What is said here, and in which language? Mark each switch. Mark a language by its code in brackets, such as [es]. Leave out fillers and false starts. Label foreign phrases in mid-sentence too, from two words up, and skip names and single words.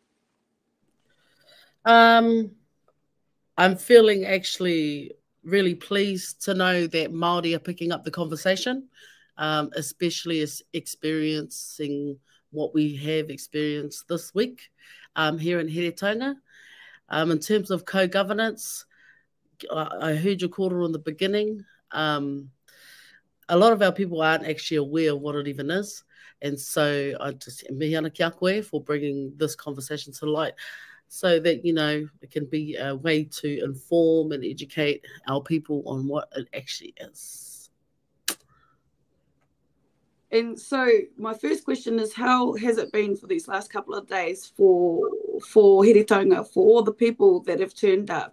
[en] I'm feeling actually really pleased to know that Māori are picking up the conversation, especially as experiencing what we have experienced this week here in Heretaunga. In terms of co-governance, I heard your kōrero in the beginning. A lot of our people aren't actually aware of what it even is. And so I just [mi] mihi ana kia koe [en] for bringing this conversation to light so that, you know, it can be a way to inform and educate our people on what it actually is. And so my first question is, how has it been for these last couple of days for Heretaunga, for all the people that have turned up?